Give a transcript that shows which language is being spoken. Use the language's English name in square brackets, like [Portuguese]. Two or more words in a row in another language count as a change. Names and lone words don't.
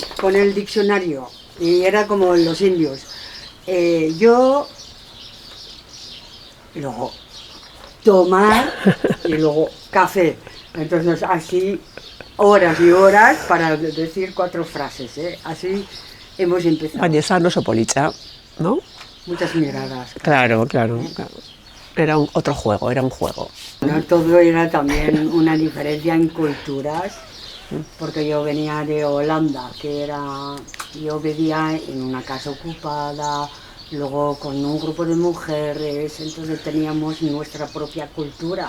[Spanish] Con el diccionario, y era como en los indios. Yo, y luego tomar, y luego café. Entonces así, horas y horas para decir 4 frases, ¿eh? Así hemos empezado. [Basque] Baina esan oso politxa, [Spanish] ¿no? Muchas miradas. Claro. Era otro juego, era un juego. No, todo era también una diferencia en culturas, porque yo venía de Holanda, yo vivía en una casa ocupada, luego con un grupo de mujeres, entonces teníamos nuestra propia cultura